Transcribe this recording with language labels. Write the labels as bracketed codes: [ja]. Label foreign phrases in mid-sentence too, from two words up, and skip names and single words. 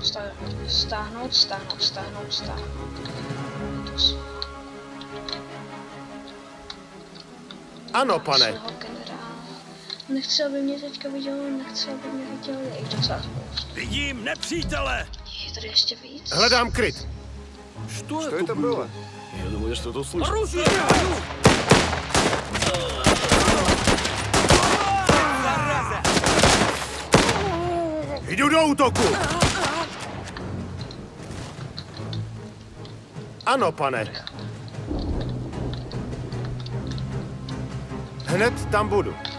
[cs] Stáhnout, stáhnout, stáhnout, stáhnout. Ano, pane. Nechci, aby mě teďka viděl, nechci, aby mě viděl, je jich docela spoustu. Vidím nepřítele. Je tady ještě víc? Hledám kryt. [ru] Что это было? Я думаю, я что-то услышал. Оружие! [cs] Jdu do útoku. Ano, pane. Hned tam budu.